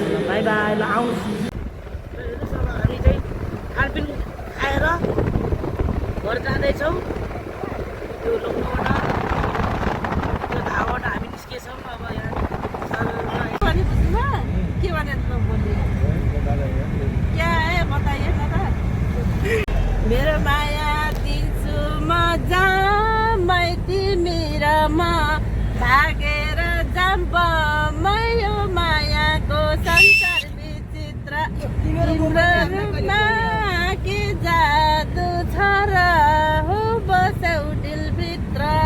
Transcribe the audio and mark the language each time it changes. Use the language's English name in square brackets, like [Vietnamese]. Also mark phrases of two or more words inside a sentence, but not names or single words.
[Nepali] बाई बाई। ल आउनुहोस्। अब हामी चाहिँ खानपिन खाएर घर जाँदैछौँ। त्यो लखनऊबाट त्यो ढाबाबाट हामी निस्केछौँ। अब यहाँ के भने [Hindi] क्या है बताइए दादा। [Nepali] मेरो माया दिन्छु म जामै तिमीरमा भागेर जाम्प यो मायाको संसार विचित्र तिम्रोमा के जादु छ र हो बसौ दिलभित्र।